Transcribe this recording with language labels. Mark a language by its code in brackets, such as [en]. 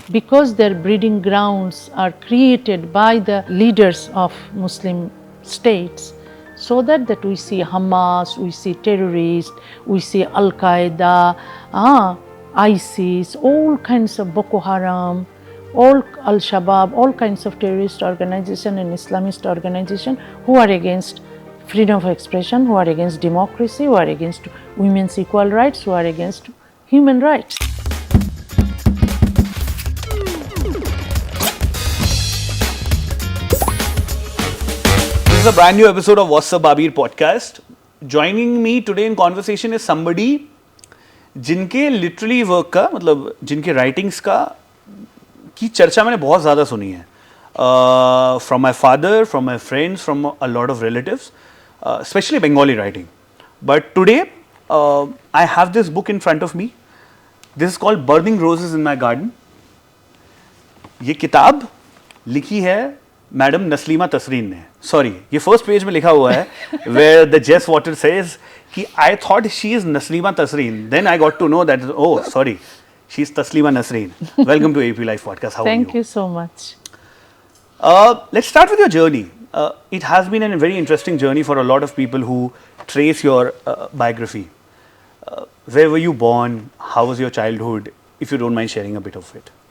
[en] Because their breeding grounds are created by the leaders of Muslim states, so that we see Hamas, we see terrorists, we see Al-Qaeda, ISIS, all kinds of Boko Haram, all Al-Shabaab, all kinds of terrorist organization and Islamist organization who are against freedom of expression, who are against democracy, who are against women's equal rights, who are against human rights. This is a brand new episode of Wassup Aabir Podcast. Joining me today in conversation is somebody [hi] जिनके literally work का, मतलब जिनके writings का की चर्चा मैंने बहुत ज़्यादा सुनी है, [en] From my father, from my friends, from a lot of relatives, specially Bengali writing. But today I have this book in front of me. This is called burning roses in my garden. [hi] ये किताब लिखी है madam नस्लीमा तसरीन ने. [en] sorry, [hi] ये first page में लिखा हुआ है [en] Where the jays water says कि I thought she is Naslima Tasrin, then I got to know that oh sorry, she is Taslima Nasrin. Welcome to ABP Live Podcast. How are you? Thank you so much. Let's start with your journey. It has been a very interesting journey for a lot of people who trace your biography. Where were you born? How was your childhood? If you don't mind sharing a bit of it.